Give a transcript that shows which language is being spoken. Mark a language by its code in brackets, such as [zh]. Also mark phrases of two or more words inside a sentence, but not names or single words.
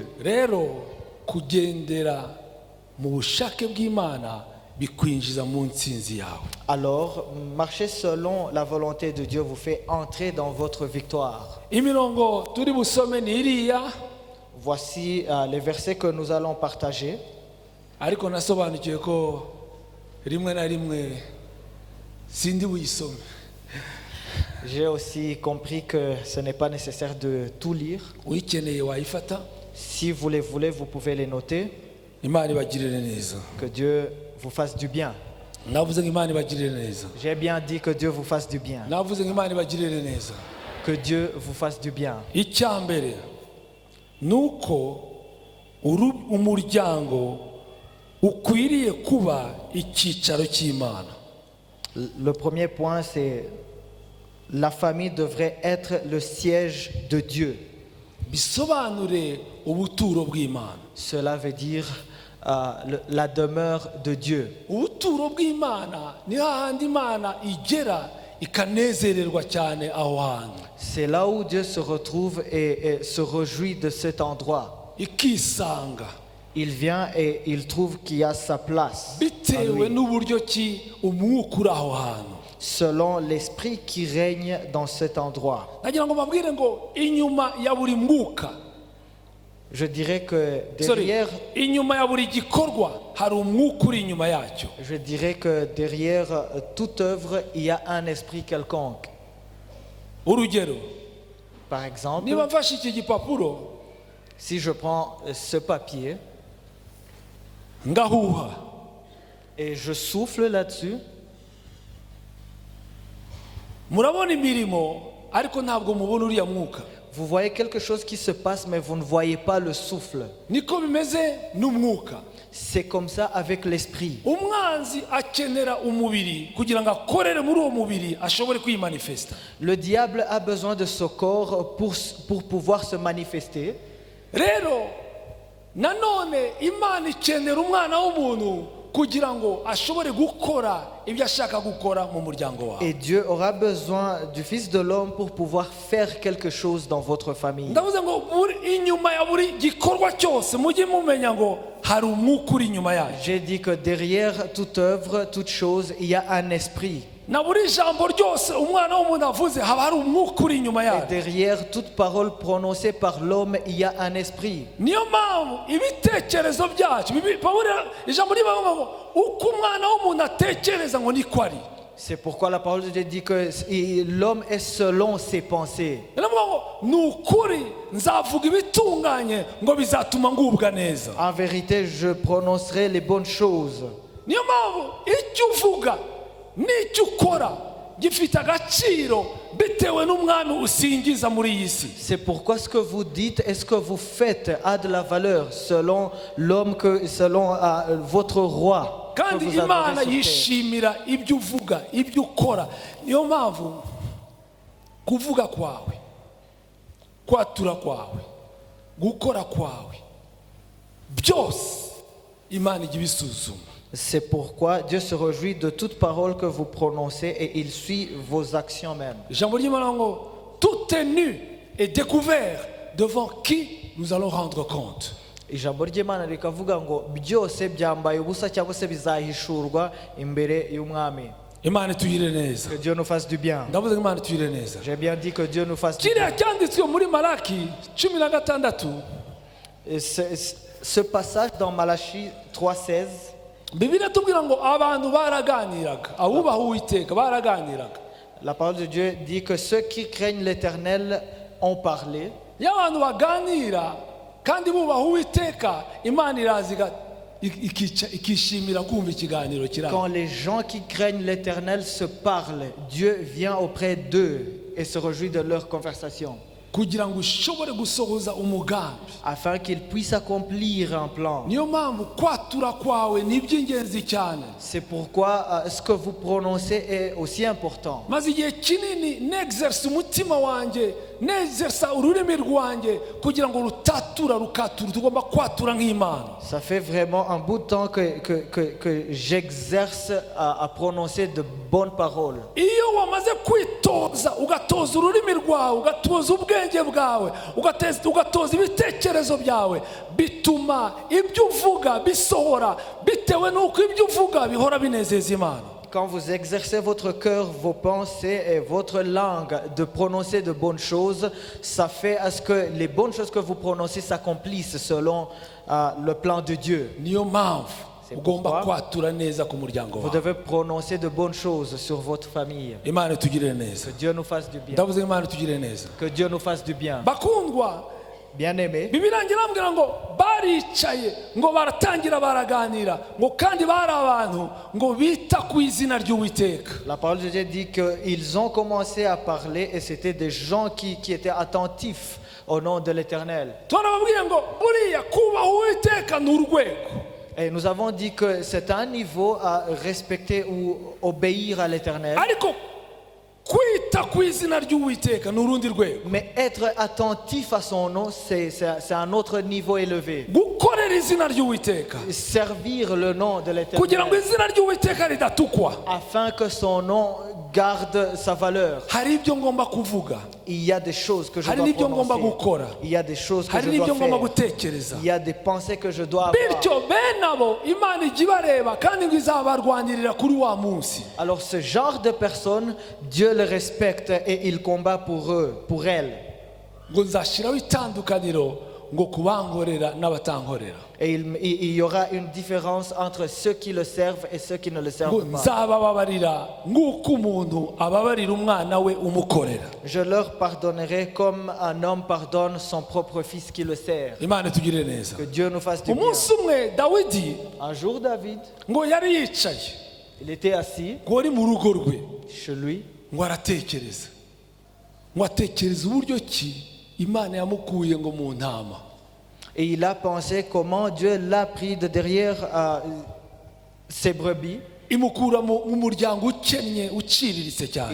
[rw] Rero kugendera mu bushake bw'Imana bikwinjiza mu ntsinzi yawe. [fr] Alors, marcher selon la volonté de Dieu vous fait entrer dans votre victoire. [rw] Imirongo turi busome ni iriya, [fr] Voici les versets que nous allons partager. [rw] ariko nasobanukiwe ko rimwe na rimwe sindi buyisome. [fr] J'ai aussi compris que ce n'est pas nécessaire de tout lire. [rw] Uyikeneye wayifata. [fr] Si vous les voulez, vous pouvez les noter. [rw] Imana ibagirire neza. [fr] Que Dieu vous fasse du bien. [rw] Navuze ngo Imana ibagirire neza. [fr] J'ai bien dit que Dieu vous fasse du bien. [rw] Navuze ngo Imana ibagirire neza. [fr] Que Dieu vous fasse du bien. [rw] Icya mbere nuko umuryango ukwiriye kuba icyicaro cy'Imana. [fr] Le premier point, c'est la famille devrait être le siège de Dieu. [rw] Bisobanure ubuturo bw'Imana. [fr] Cela veut dire la demeure de Dieu. [rw] Ubuturo bw'Imana ni hahandi Imana igera ikanezererwa cyane aho hantu. [fr] C'est là où Dieu se retrouve et se réjouit de cet endroit. [rw] Ikisanga [fr] Il vient et il trouve qu'il y a sa place à [rw] bitewe [fr] lui, [rw] n'uburyo ki umwuka uri aho hantu. [fr] selon l'esprit qui règne dans cet endroit. [rw] Nagira ngo mbabwire ngo inyuma ya buri mwuka [fr] Je dirais que Sorry. derrière, [rw] inyuma ya buri gikorwa hari umwuka uri inyuma yacyo. [fr] je dirais que derrière toute œuvre, il y a un esprit quelconque. [rw] Urugero, [fr] Par exemple, [rw] niba mfashe iki gipapuro [fr] si je prends ce papier [rw] ngahuha, [fr] et je souffle là-dessus, [rw] murabona imirimo ariko ntabwo mubona uriya mwuka. [fr] vous voyez quelque chose qui se passe, mais vous ne voyez pas le souffle. [rw] Niko bimeze n'umwuka. [fr] C'est comme ça avec l'esprit. [rw] Umwanzi akenera umubiri kugira ngo akorere muri uwo mubiri ashobore kwimanifesta. [fr] Le diable a besoin de ce corps pour pouvoir se manifester. [rw] Rero nanone Imana ikenera umwana w'umuntu kugira ngo ashobore gukora ibyo ashaka gukora mu muryango wawe. [fr] Et Dieu aura besoin du Fils de l'homme pour pouvoir faire quelque chose dans votre famille. [rw] Ndavuze ngo inyuma ya buri gikorwa cyose mujye mumenya ngo hari umwuka uri inyuma yayo. [fr] J'ai dit que derrière toute œuvre, toute chose, il y a un esprit. [rw] Na buri jambo ryose umwana w'umuntu avuze haba hari umwuka uri inyuma [fr] Et [rw] yayo. [fr] derrière toute parole prononcée par l'homme, il y a un esprit. [rw] Niyo mpamvu ibitekerezo byacu Pawulo ijambo rivuga ngo uko umwana w'umuntu atekereza ngo niko ari. [fr] C'est pourquoi la parole de Dieu dit que l'homme est selon ses pensées. [rw] Ndavuga ngo ni ukuri nzavuga ibitunganye ngo bizatuma ngubwa neza. [fr] En vérité, je prononcerai les bonnes choses. [rw] Niyo mpamvu icyo uvuga n'icyo ukora gifite agaciro bitewe n'umwami usingiza muri iyi si. [fr] C'est pourquoi ce que vous dites et ce que vous faites a de la valeur selon l'homme, selon votre roi. que [rw] Kandi [fr] vous adorez [rw] Imana [fr] sur terre. [rw] yishimira ibyo uvuga ibyo ukora. Niyo mpamvu kuvuga kwawe, kwatura kwawe, gukora kwawe byose Imana ijya ibisuzuma. [fr] C'est pourquoi Dieu se réjouit de toute parole que vous prononcez et il suit vos actions même. [rw] Ijambo ry'Imana ngo [fr] tout est nu et découvert devant qui nous allons rendre compte. [rw] Ijambo ry'Imana rikavuga ngo byose byambaye ubusa cyangwa se bizahishurwa imbere y'umwami. Imana itugire neza. [fr] Que Dieu nous fasse du bien. [rw] Ndavuze ngo Imana itugire neza. [fr] J'ai bien dit que Dieu nous fasse du [rw] Kiriya [fr] bien. [rw] cyanditswe muri Malaki 16. [fr] Et ce passage dans Malachie 3,16, [rw] Bibiliya tubwira ngo abantu baraganiraga, abubaha Uwiteka baraganiraga. [fr] la parole de Dieu dit que ceux qui craignent l'Éternel ont parlé. [rw] Iyo abantu baganira kandi bubaha Uwiteka, Imana iraziga ikishimira kumva ikiganiro kiraba. [fr] Quand les gens qui craignent l'Éternel se parlent, Dieu vient auprès d'eux et se réjouit de leur conversation, [rw] Kugira ngo ushobore gusohoza umugambi. [fr] afin qu'ils puissent accomplir un plan. [rw] Niyo mpamvu kwatura kwawe ni iby'ingenzi cyane. [fr] C'est pourquoi ce que vous prononcez est aussi important. [rw] Maze igihe kinini n'exerce umutima wanjye, n'exerce ururimi rwanjye kugira ngo rukatura, tugomba kwatura nk'Imana. [fr] Ça fait vraiment un bout de temps que j'exerce à prononcer de bonnes paroles. [rw] Iyo wamaze kwitoza ugatoza ururimi rwawe, ugatoza ubwenge bwawe, ugatoza ibitekerezo byawe, bituma ibyo uvuga bisohora bitewe n'uko ibyo uvuga bihora binezeza Imana. [fr] Quand vous exercez votre cœur, vos pensées et votre langue de prononcer de bonnes choses, ça fait à ce que les bonnes choses que vous prononcez s'accomplissent selon le plan de Dieu. [rw] Niyo mpamvu [fr] C'est [rw] ugomba [fr] pourquoi [rw] kwatura neza ku muryango [fr] vous [rw] wawe. [fr] devez prononcer de bonnes choses sur votre famille. [rw] Imana itugirire neza. [fr] Que Dieu nous fasse du bien. [rw] Ndavuze Imana itugirire neza. [fr] Que Dieu nous fasse du bien. [rw] Bakundwa, [fr] Bien-aimés, [rw] Bibiliya irambwira ngo baricaye ngo baratangira baraganira ngo kandi bari abantu ngo bita ku izina ry'Uwiteka. [fr] la parole de Dieu dit qu'ils ont commencé à parler et c'était des gens qui étaient attentifs au nom de l'Éternel. [rw] Turababwiye ngo buriya kubaha Uwiteka ni urwego. [fr] Et nous avons dit que c'est un niveau à respecter ou obéir à l'Éternel. [rw] Ariko kwita ku izina ry'Uwiteka ni urundi rwego. [fr] Mais être attentif à son nom, c'est un autre niveau élevé. [rw] Gukorera izina ry'Uwiteka [fr] Servir le nom de [rw] kugira ngo [fr] l'Éternel [rw] izina ry'Uwiteka ridatukwa. [fr] afin que son nom garde sa valeur. [rw] Hari ibyo ngomba kuvuga, [fr] Il y a des choses que je [rw] hari [fr] dois [rw] n'ibyo ngomba [fr] prononcer. [rw] gukora, [fr] Il y a des choses que [rw] hari [fr] je [rw] n'ibyo [fr] dois [rw] ngomba [fr] faire. [rw] gutekereza. [fr] Il y a des pensées que je dois avoir. [rw] Bityo bene abo Imana ijya ibareba kandi ngo izabarwanirira kuri wa munsi. [fr] Alors ce genre de personnes, Dieu les respecte et il combat pour eux, pour elles. [rw] Ngo nzashyiraho itandukaniro ngo kubankorera n'abatankorera. [fr] Et il y aura une différence entre ceux qui le servent et ceux qui ne le [rw] ngo [fr] servent pas. [rw] nzabababarira nk'uko umuntu ababarira umwana we umukorera. [fr] Je leur pardonnerai comme un homme pardonne son propre fils qui le sert. [rw] Imana itugirire neza. [fr] Que Dieu nous fasse du bien. [rw] Umunsi umwe Dawidi [fr] Un jour, David, [rw] ngo yari yicaye [fr] il était assis [rw] ngo ari mu rugo rwe [fr] chez lui. [rw] ngo aratekereza uburyo ki Imana yamukuye ngo mu ntama. [fr] Et il a pensé comment Dieu l'a pris de derrière ses brebis. [rw] imukura mu muryango ukennye uciriritse cyane.